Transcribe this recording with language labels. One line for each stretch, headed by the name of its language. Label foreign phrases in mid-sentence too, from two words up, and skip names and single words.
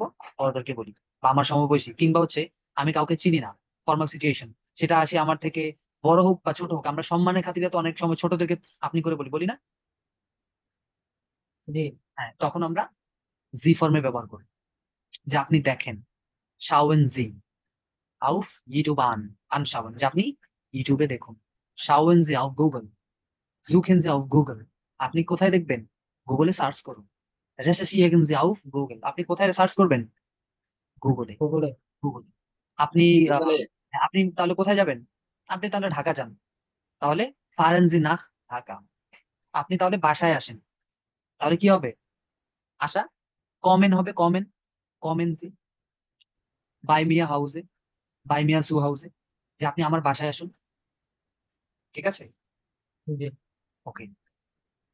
Bangla: বড়দেরকে বলি, বা আমার সমবয়সী, কিংবা হচ্ছে আমি কাউকে চিনি না,
English: formal situation,
Bangla: সেটা আসে আমার থেকে বড় হোক বা ছোট হোক, আমরা সম্মানের খাতিরে তো অনেক সময় ছোটদেরকে আপনি করে বলি, বলি না? হ্যাঁ, তখন আমরা জি ফর্মে ব্যবহার করি, যে আপনি দেখেন,
German: schauen Sie auf YouTube anschauen,
Bangla: যে আপনি ইউটিউবে দেখুন।
German: schauen Sie auf Google, suchen Sie auf Google,
Bangla: আপনি কোথায় দেখবেন? গুগলে সার্চ করুন।
German: recherchieren Sie auf Google,
Bangla: আপনি কোথায় সার্চ করবেন? গুগলে। গুগলে। আপনি আহ, গুগলে। আপনি তাহলে কোথায় যাবেন? আপনি তাহলে ঢাকা যান, তাহলে
German: fahren Sie nach
Bangla: ঢাকা। আপনি তাহলে বাসায় আসেন, তাহলে কি হবে? আসা, কমেন হবে, কমেন,
German: kommen Sie, bei mir Hause, bei mir zu Hause,
Bangla: যে আপনি আমার বাসায় আসুন। ঠিক আছে? ওকে।